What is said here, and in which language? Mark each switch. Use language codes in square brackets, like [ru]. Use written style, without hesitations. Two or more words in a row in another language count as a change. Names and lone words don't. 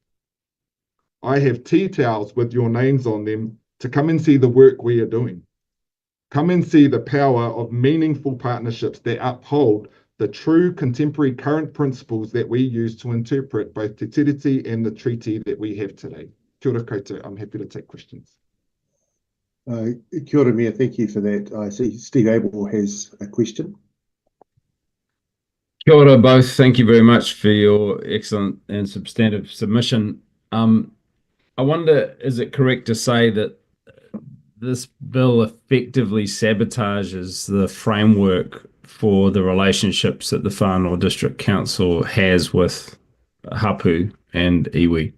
[en] I have tea towels with your names on them to come and see the work we are doing. Come and see the power of meaningful partnerships that uphold the true contemporary current principles that we use to interpret both Te Tiriti and the treaty that we have today. [mi] Kia ora koutou. [en] I'm happy to take questions. [mi] Kia ora, [en] Mayor. Thank you for that. I see Steve Abel has a question. [mi] Kia ora both. [en] Thank you very much for your excellent and substantive submission. I wonder, is it correct to say that this bill effectively sabotages the framework for the relationships that the Far North District Council has with hapu and iwi?